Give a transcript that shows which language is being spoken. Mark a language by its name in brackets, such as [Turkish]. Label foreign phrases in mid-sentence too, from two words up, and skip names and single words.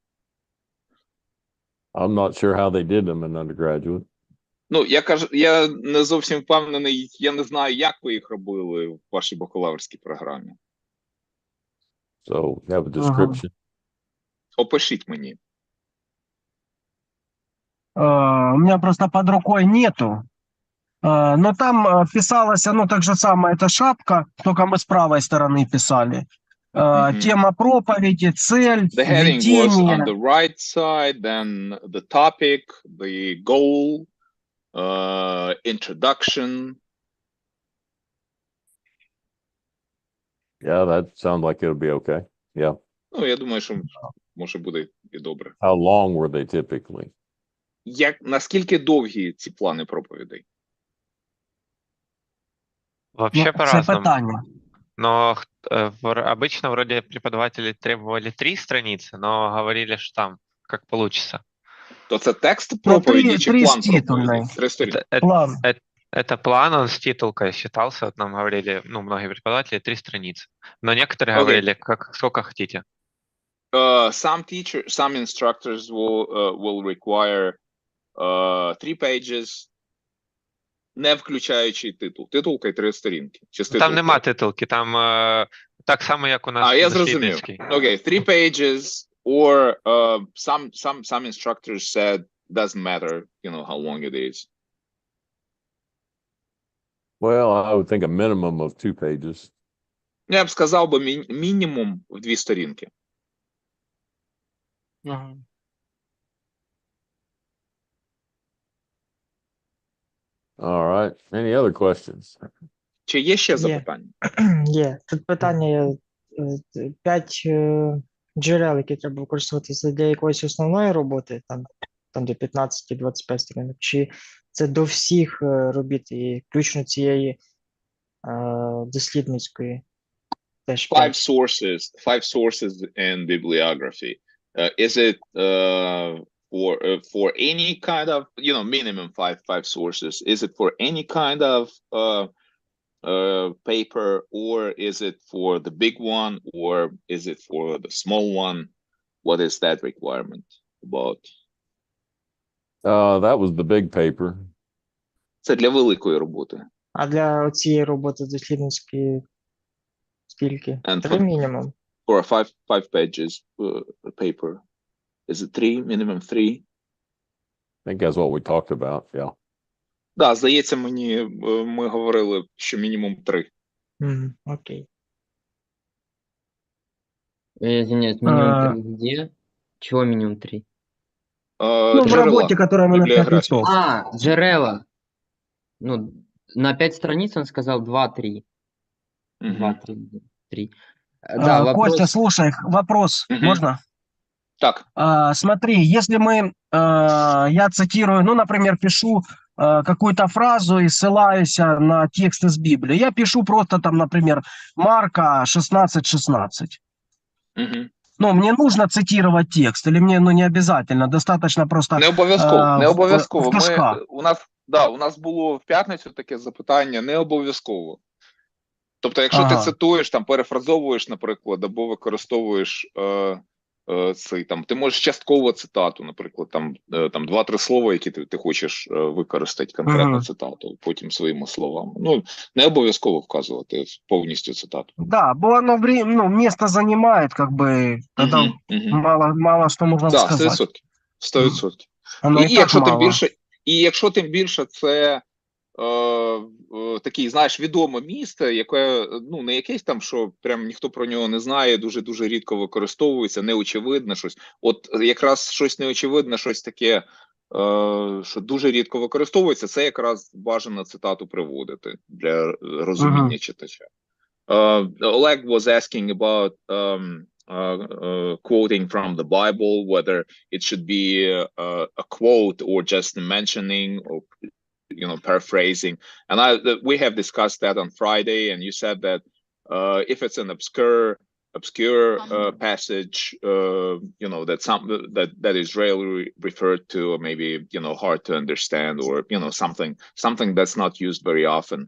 [English] I'm not sure how they did them in undergraduate. [Ukrainian] Ну, я не зовсім впевнений, я не знаю, як ви їх робили в вашій бакалаврській програмі. [English] So, have a description. [Ukrainian] Опишіть мені. [Russian] У меня просто под рукой нету. Но там писалось оно так же самое, это шапка, только мы с правой стороны писали. Мгм. Тема проповеди, цель, [English] The heading was on [Russian] введение. [English] the right side, then the topic, the goal, introduction. Yeah, that sounds like it'll be okay. Yeah. [Ukrainian] Ну, я думаю, що може буде і добре. [English] How long were they typically? [Ukrainian] Наскільки довгі ці плани проповідей? [Russian] Вообще [Ukrainian] Ну, це [Russian] по-разному. [Ukrainian] питання. [Russian] Но обычно вроде преподаватели требовали 3 страницы, но говорили, что там как получится. [Ukrainian] То це текст проповіді чи три план стітульний. проповіді? 3 сторінки. План. [Russian] Это план, он с титулкой считался, вот нам говорили, ну, многие преподаватели, 3 страницы. Но некоторые [Ukrainian] Окей. [Russian] говорили, сколько хотите. [English] Some instructors will require 3 pages, [Ukrainian] не включаючи титул. Титулка і 3 сторінки. Чи з Там титулкою? нема титулки, там так само, як у нас Я дослідницький. зрозумів. [English] Okay, 3 pages, or some instructors said doesn't matter, how long it is. Well, I would think a minimum of 2 pages. [Ukrainian] Я б сказав би мінімум в 2 сторінки. Мгм. [English] All right. Any other questions? [Ukrainian] Чи є ще Є. запитання? Є. Тут питання є 5 джерел, які треба використовуватися для якоїсь основної роботи, там там до 15-25 сторінок, чи це до всіх робіт, і включно цієї дослідницької теж 5? [English] Five sources in bibliography. Is it for any kind of, minimum five sources? Is it for any kind of paper, or is it for the big one, or is it for the small one? What is that requirement about? That was the big paper. [Ukrainian] Це для великої роботи. А для цієї роботи дослідницької скільки? [English] And [Ukrainian] 3 мінімум. [English] For a five pages paper, is it 3, minimum 3? I think that's what we talked about. Yeah. [Ukrainian] Да, здається, ми говорили, що мінімум 3. Окей. [Russian] Извиняюсь, минимум 3 где? Чего минимум 3? Ну, в [Ukrainian] Джерела. [Russian] работе, которая мы на 5 Библиография. листов. Джерела. Ну, на 5 страниц он сказал 2-3. 2-3. 3. Да, вопрос... Костя, слушай, вопрос, можно? [Ukrainian] Так. [Russian] Смотри, если я цитирую, ну, например, пишу какую-то фразу и ссылаюсь на текст из Библии. Я пишу просто там, например, Марка 16:16. Ну, мне нужно цитировать текст, или мне не обязательно, достаточно просто [Ukrainian] Не обов'язково. В У нас було в п'ятницю таке запитання, не обов'язково. Тобто, якщо ти цитуєш, там, перефразовуєш, наприклад, або використовуєш цей, там, ти можеш частково цитату, наприклад, там 2-3 слова, які ти хочеш використати конкретну цитату, потім своїми словами. Ну, не обов'язково вказувати повністю цитату. [Russian] Да, [Ukrainian] бо воно [Russian] место занимает, как бы, тогда мало что можно сказать. [Ukrainian] 100%. І якщо тим більше це такий, знаєш, відоме місто, яке, ну, не якесь там, що прям ніхто про нього не знає, дуже-дуже рідко використовується, неочевидне щось. От якраз щось неочевидне, щось таке, що дуже рідко використовується, це якраз бажано цитату приводити для розуміння читача. [English] Oleg was asking about quoting from the Bible, whether it should be a quote or just a mentioning or paraphrasing. And we have discussed that on Friday, and you said that if it's an obscure passage, that is rarely referred to, or maybe hard to understand, or something that's not used very often.